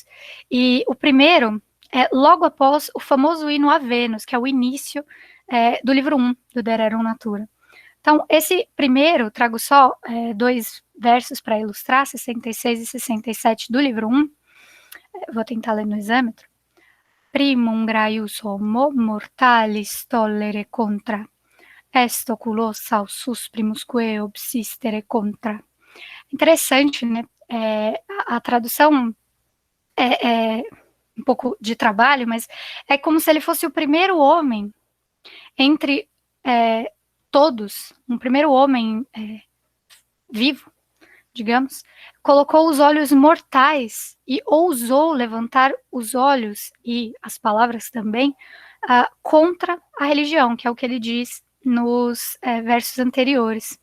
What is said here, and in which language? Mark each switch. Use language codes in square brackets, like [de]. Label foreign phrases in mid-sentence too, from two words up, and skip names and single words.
[pt] E o primeiro é logo após o famoso hino a Vênus, que é o início do livro 1 do Der Rerum Natura. Então, esse primeiro, trago só 2 versos para ilustrar, 66 e 67 do livro 1. Vou tentar ler no exâmetro. [la] Primum graius homo mortalis tollere contra, est oculos ausus primusque obsistere contra. [pt] Interessante, né? A tradução é um pouco de trabalho, mas é como se ele fosse o primeiro homem entre todos, um primeiro homem vivo, digamos, colocou os olhos mortais e ousou levantar os olhos e as palavras também contra a religião, que é o que ele diz nos versos anteriores.